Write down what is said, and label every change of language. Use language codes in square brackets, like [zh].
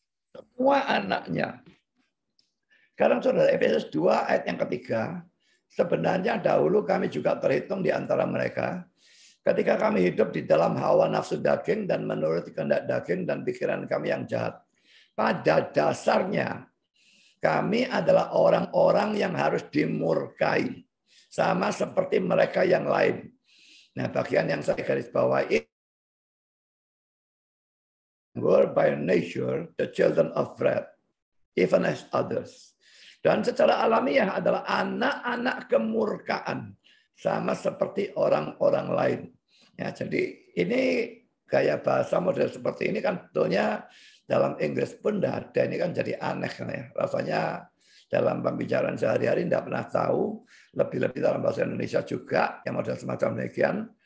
[id] Semua anaknya. Sekarang saudara, Efesus 2 ayat yang ketiga, sebenarnya dahulu kami juga terhitung di antara mereka, ketika kami hidup di dalam hawa nafsu daging dan menurut kehendak daging dan pikiran kami yang jahat. Pada dasarnya, kami adalah orang-orang yang harus dimurkai, sama seperti mereka yang lain. Nah, bagian yang saya garis bawahi, [en] were by nature the children of wrath, even as others. [id] Dan secara alamiah adalah anak-anak kemurkaan, sama seperti orang-orang lain. Ya, jadi ini gaya bahasa model seperti ini kan tentunya dalam Inggris pun tidak ada. Ini kan jadi aneh ya. Rasanya dalam pembicaraan sehari-hari tidak pernah tahu, lebih-lebih dalam bahasa Indonesia juga yang model semacam demikian.